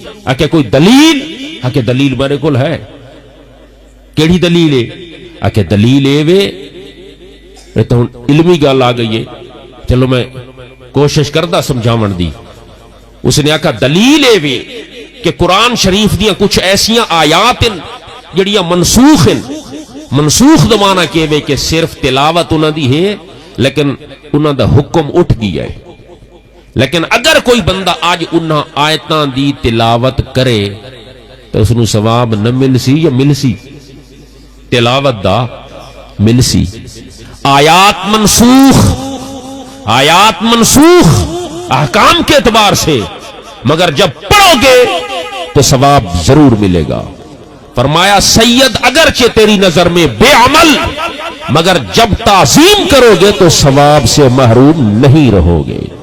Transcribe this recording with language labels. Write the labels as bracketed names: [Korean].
[Punjabi] آکے کوئی دلیل؟ آکے دلیل میرے کول ہے. کیڑی دلیل ہے؟ آکے دلیل اے وے تو علمی گل آ گئی ہے. چلو میں کوشش کردا سمجھاون دی. اس نے آکھا دلیل اے وے کہ قرآن شریف دیاں کچھ ایسیاں آیات ہیں جڑیاں منسوخ ہیں. منسوخ دا معنی کہ وے کہ صرف تلاوت انہاں دی ہے لیکن انہاں دا حکم اٹھ گیا ہے. لیکن اگر کوئی بندہ آج انہاں آیتاں دی تلاوت کرے تو اس نو ثواب نہ مل سی یا مل سی؟ تلاوت دا مل سی. [Urdu] آیات منسوخ, آیات منسوخ احکام کے اعتبار سے, مگر جب پڑھو گے تو ثواب ضرور ملے گا. فرمایا سید اگرچہ تیری نظر میں بے عمل مگر جب تعظیم کرو گے تو ثواب سے محروم نہیں رہو گے.